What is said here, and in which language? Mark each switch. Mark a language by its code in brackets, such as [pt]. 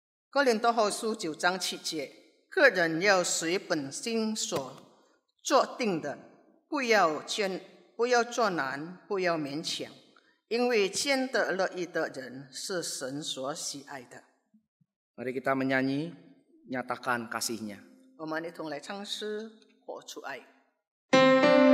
[zh] 哥林多后书9章7节，个人要随本心所做定的，不要做难，不要勉强，因为兼得乐意的人是神所喜爱的。 [id] Mari kita menyanyi, nyatakan kasih-Nya. [zh] 我们一同来唱诗，活出爱。